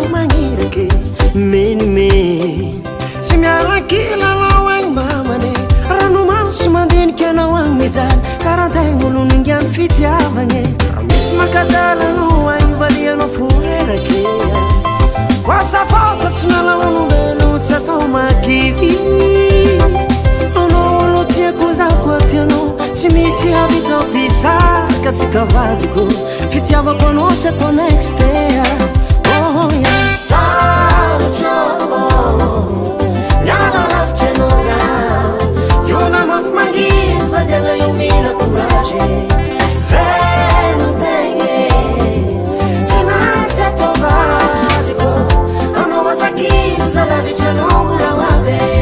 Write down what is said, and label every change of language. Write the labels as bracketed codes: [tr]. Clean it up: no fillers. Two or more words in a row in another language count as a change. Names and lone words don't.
[mg] magniraky menimeny tsy miarakila anao agny mamane ranomasy mandiniky anao agny mijaly karantegna olo ningiany fitiavagne raha misy makadala anao agny valianao foreraky fosafosy tsy miala olombelo tsy atao makivy Tiano, tsy misy havitao pisaka tsy kavadiko fitiavako anao tsy atao [en] next day oh yeah [mg] sarotra miala lavitra anao za io na mafy mangidy vandiagna io mila courage velotegna tsy maintsy atao vadiko anao azakilo za lavitra anao mbola hoavy